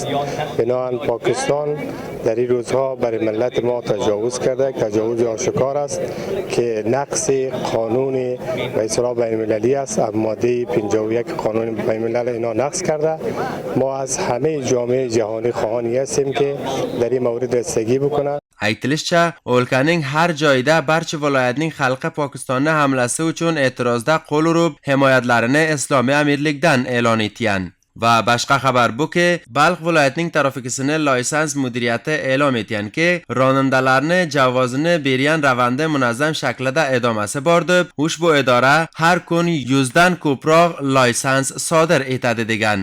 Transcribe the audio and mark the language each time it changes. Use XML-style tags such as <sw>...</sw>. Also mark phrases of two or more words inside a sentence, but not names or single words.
<fa>بنابراین پاکستان در این روزها برای ملت ما تجاوز کرده، تجاوز آشکار است که نقض قانون و اصلاح بین‌المللی است. ماده 51 قانون بین‌الملل اینا نقض کرده. ما از همه جامعه جهانی خواهانی هستیم که در این مورد رسیدگی بکنند.</fa> <uz>Aytilishicha, o'lkaning har joyida barcha viloyatning xalqi Pokistonni hamlasi uchun e'tirozda qo'l urib, himoyatlarini Islomiy amirlikdan e'lon etgan. Va boshqa xabar buki, Balx viloyatining trafikasini loysans mudiriyati e'lon etganki, ronandalarni javozini bergan ravanda munazzam shaklida edomasi bor deb, ushbu idora har kun 100 dan ko'proq loysans sodir etadi degan.</uz>